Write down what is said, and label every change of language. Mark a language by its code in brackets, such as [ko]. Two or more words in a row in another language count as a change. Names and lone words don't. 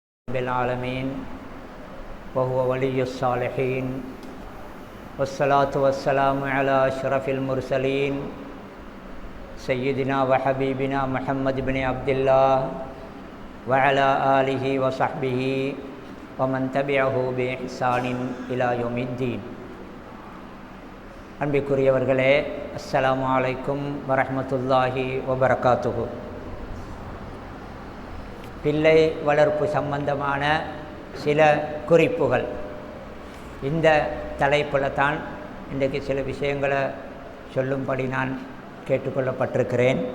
[ar] بالعالمين وهو ولي الصالحين والصلاة والسلام على أشرف المرسلين سيدنا وحبيبنا محمد بن عبد الله وعلى آله وصحبه ومن تبعه بإحسان إلى يوم الدين. அன்பிற்குரியவர்களே, السلام عليكم ورحمة الله وبركاته. [ta] பிள்ளை வளர்ப்பு சம்பந்தமான சில குறிப்புகள், இந்த தலைப்பில் தான் இன்றைக்கு சில விஷயங்களை சொல்லும்படி நான் கேட்டுக்கொள்ளப்பட்டிருக்கிறேன்.